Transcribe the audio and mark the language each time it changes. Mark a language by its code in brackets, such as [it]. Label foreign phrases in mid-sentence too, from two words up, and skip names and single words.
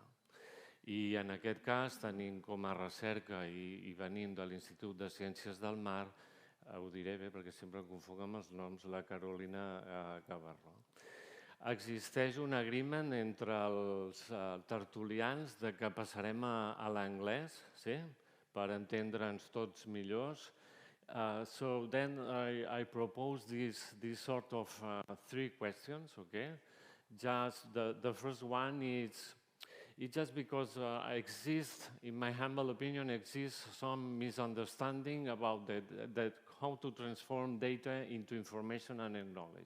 [ca] I en aquest cas tenim com a recerca i venint de l'Institut de Ciències del Mar, ho diré bé perquè sempre em confonc amb els noms, la Carolina Gabarró. Existeix un agreement entre els tertulians que passarem a l'anglès, per entendre'ns tots millors. [en] So then I propose this sort of three questions, okay? Just the first one is, it's just because in my humble opinion, exists some misunderstanding about how to transform data into information and knowledge.